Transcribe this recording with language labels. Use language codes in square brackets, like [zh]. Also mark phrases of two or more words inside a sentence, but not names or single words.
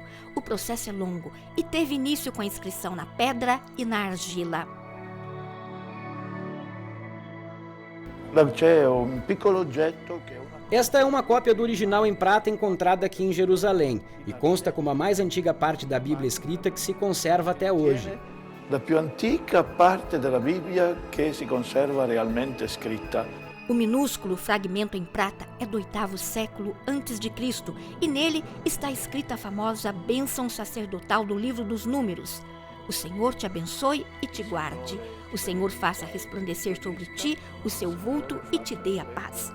[pt] O processo é longo e teve início com a inscrição na pedra e na argila. Esta é uma cópia do original em prata encontrada aqui em Jerusalém e consta como a mais antiga parte da Bíblia escrita que se conserva até hoje. [it] Da più antica parte della Bibbia che si conserva realmente scritta. [pt] O minúsculo fragmento em prata é do 8º século antes de Cristo e nele está escrita a famosa bênção sacerdotal do livro dos Números. O Senhor te abençoe e te guarde. O Senhor faça resplandecer sobre ti o seu vulto e te dê a paz.